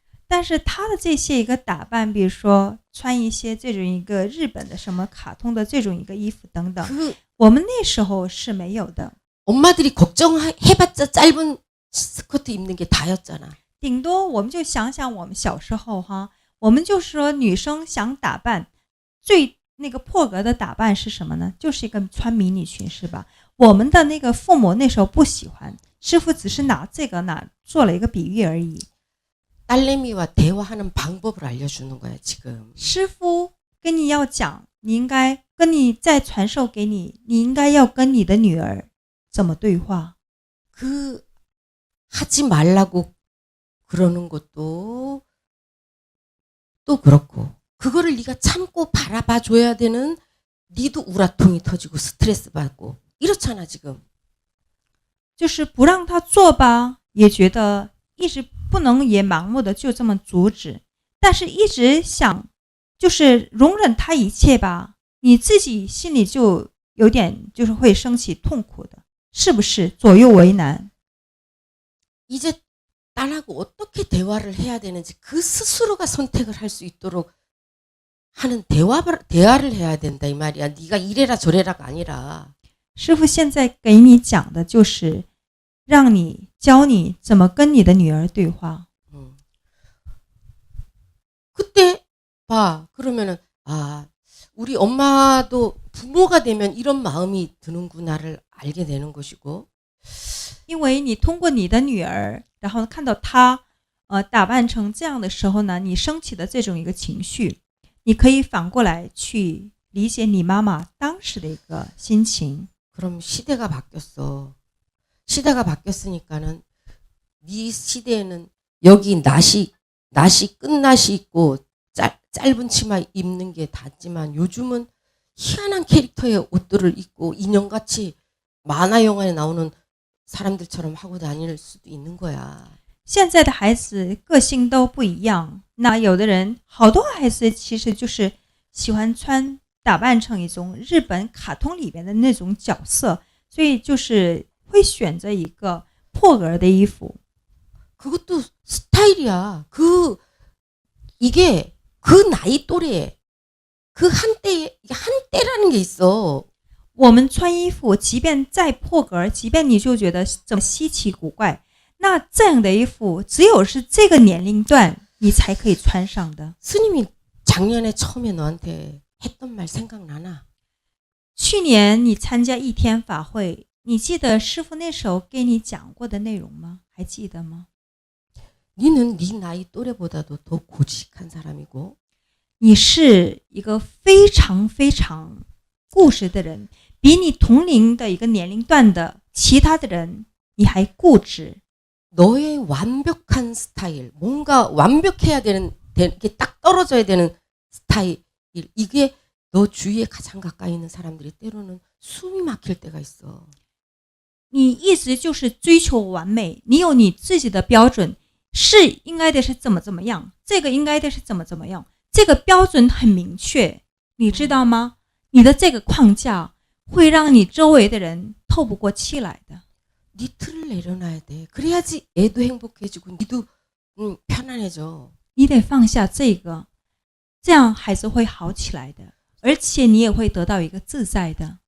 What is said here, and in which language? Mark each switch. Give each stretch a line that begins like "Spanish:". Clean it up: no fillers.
Chinese: 但是他的这些一个打扮，比如说穿一些这种一个日本的什么卡通的这种一个衣服等等，我们那时候是没有的。
Korean: 엄마들이 걱정해봤자 짧은 스커트 입는 게 다였잖아.
Chinese: 顶多我们就想想我们小时候哈，我们就说女生想打扮，最那个破格的打扮是什么呢？就是一个穿迷你裙，是吧？我们的那个父母那时候不喜欢，师傅只是拿这个呢做了一个比喻而已。
Korean: 딸내미와 대화하는 방법을 알려주는 거야 지금.
Chinese: 师傅跟你要讲，你应该跟你再传授给你，你应该要跟你的女儿怎么对话。
Korean: 그 하지 말라고 그러는 것도 또 그렇고 그거를 네가 참고 바라봐 줘야 되는 니도 우라통이 터지고 스트레스 받고 이렇잖아 지금.
Chinese: 就是不让他做吧，也觉得一直不能也盲目的就这么阻止，但是一直想就是容忍他一切吧，你自己心里就有点就是会升起痛苦的，是不是左右为难？
Korean: 이제 딸하고 어떻게 대화를 해야 되는지 그 스스로가 선택을 할 수 있도록 하는 대화를 해야 된다 이 말이야. 네가 이래라 저래라가 아니라.
Chinese: 师父现在给你讲的就是让你教你怎么跟你的女儿对话。
Korean: 그때 봐. 그러면은 아 우리 엄마도 부모가 되면 이런 마음이 드는구나를 알게 되는 것이고.
Chinese: 因为你通过你的女儿，然后看到她打扮成这样的时候呢，你升起的这种一个情绪，你可以反过来去理解你妈妈当时的一个心情。
Korean: 그럼 시대가 바뀌었어. 시대가 바뀌었으니까는 네 시대에는 여기 나시 끝나시 있고 짧은 치마 입는 게 닿지만 요즘은 희한한 캐릭터의 옷들을 입고 인형같이 만화 영화에 나오는 사람들처럼 하고 다닐 수도 있는 거야.
Chinese: 现在的孩子个性都不一样，那有的人，好多孩子其实就是喜欢打扮成一种日本卡通里边的那种角色，所以就是会选择一个破格的衣服。
Korean: 그것도 스타일이야. 이게 그 나이 또래, 그 한때라는 게 있어.
Chinese: 我们穿衣服，即便再破格，即便你就觉得这么稀奇古怪，那这样的衣服只有是这个年龄段你才可以穿上的。
Korean: 스님이 작년에 처음에 너한테 했던 말 생각나나?
Chinese: 去年你参加一天法会，你记得师父那时候给你讲过的内容吗？还记得吗？
Korean: 니는 네 나이 또래보다도 더 고직한 사람이고
Chinese: 你是一个非常非常固执的人，比你同龄的一个年龄段的其他的人你还固执。
Korean: 너의 완벽한 스타일, 뭔가 완벽해야 되는 게 딱 떨어져야 되는 스타일, 이게 너 주위에 가장 가까이 있는 사람들이 때로는 숨이 막힐 때가 있어.
Chinese: 你一直就是追求完美，你有你自己的标准，是应该的是怎么样，这个应该的是怎么样，这个标准很明确，你知道吗？你的这个框架会让你周围的人透不过气来的。
Korean: 네 틀을 내려놔야 돼. 그래야지 애도 행복해지고 니도 편안해져.
Chinese: 你得放下这个，这样孩子会好起来的，而且你也会得到一个自在的。